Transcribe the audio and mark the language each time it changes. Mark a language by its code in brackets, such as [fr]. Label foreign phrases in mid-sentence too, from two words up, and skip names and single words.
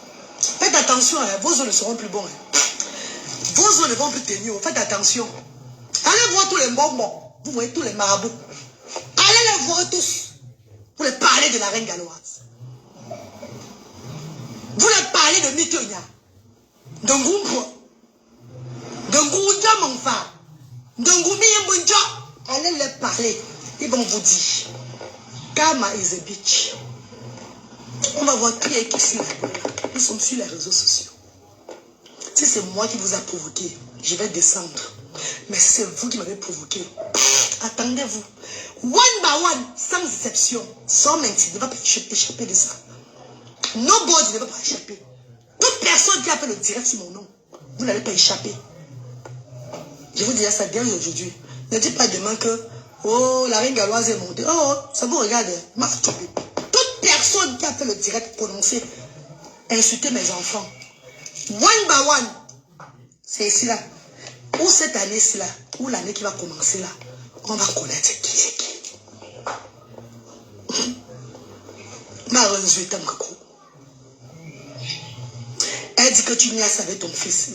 [fr] Faites attention, hein. Vos os ne seront plus bons. Hein. Vos os ne vont plus tenir. Faites attention. Allez voir tous les bonbons. Vous voyez tous les marabouts. Allez les voir tous. Vous les parlez de la reine galloise. Vous les parlez de Mitonia. De Ngumpo. De Ngouja Monfa. De Ngoumi Mbunja. Allez les parler. Ils vont vous dire. [en] Kama is a bitch. [fr] On va voir qui est qui sur la. Nous sommes sur les réseaux sociaux. Si c'est moi qui vous a provoqué, je vais descendre. Mais c'est vous qui m'avez provoqué. Attendez-vous. [en] One by one, [fr] sans exception, sans mentir, ne va pas échapper de ça. Nobody ne va pas échapper. Toute personne qui a fait le direct sur mon nom, vous n'allez pas échapper. Je vous dis ça bien aujourd'hui. Ne dites pas demain que, oh, la reine galloise est montée. Oh, ça vous regarde. Toute personne qui a fait le direct prononcé, insulter mes enfants. [en] One by one. [fr] C'est ici là. Ou cette année-ci là, ou l'année qui va commencer là, on va connaître qui est qui. Elle dit que tu niaises avec ton fils.